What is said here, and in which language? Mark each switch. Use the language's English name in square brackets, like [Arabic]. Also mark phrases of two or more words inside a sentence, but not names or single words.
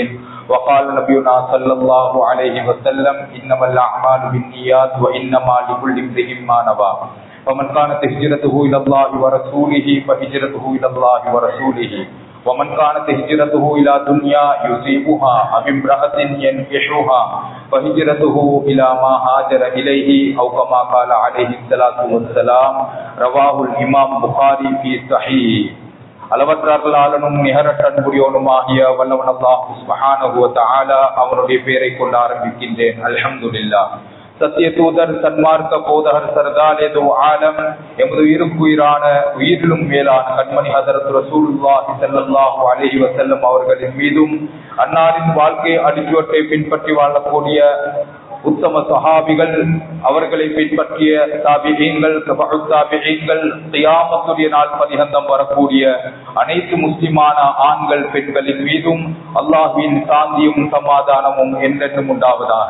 [Arabic] وقال نبينا صلى الله عليه وسلم إنما الأعمال بالنيات وإنما لكل امرئ ما نوى فمن كانت هجرته إلى الله ورسوله فهجرته إلى الله ورسوله ومن كانت هجرته إلى دنيا يصيبها أو امرأة ينكحها فهجرته إلى ما هاجر إليه أو كما قال عليه الصلاة والسلام. رواه الإمام بخاري في صحيح. [Tamil] அளவற்றாளனும் நிகரற்ற அன்புடையோனுமாகிய வல்லவன் அல்லாஹ் [Arabic] سبحانه وتعالى [Tamil] அவருடைய பெயரை கொண்டு ஆரம்பிக்கின்றேன். அல்ஹம்துலில்லாஹ். சத்திய தூதர் சன்மார்க்க போதகர் சர்தார் ஏதோ ஆலம் எமது உயிருக்குயிரான உயிரிலும் மேலான கண்மணி ஹதரத் ரசூலுல்லாஹி [Arabic] صلى الله عليه وسلم [Tamil] அவர்களின் மீதும் அன்னாரின் வாழ்க்கை அடிச்சுவட்டை பின்பற்றி வாழக்கூடிய உத்தம சஹாபிகள் அவர்களை பின்பற்றிய தாபிஈன்கள் தபஉத் தாபிஈன்கள் கியாமத்துடைய நாள் பரியந்தம் வரக்கூடிய அனைத்து முஸ்லிமான ஆண்கள் பெண்களின் மீதும் அல்லாஹ்வின் சாந்தியும் சமாதானமும் என்றென்றும் உண்டாவதாக.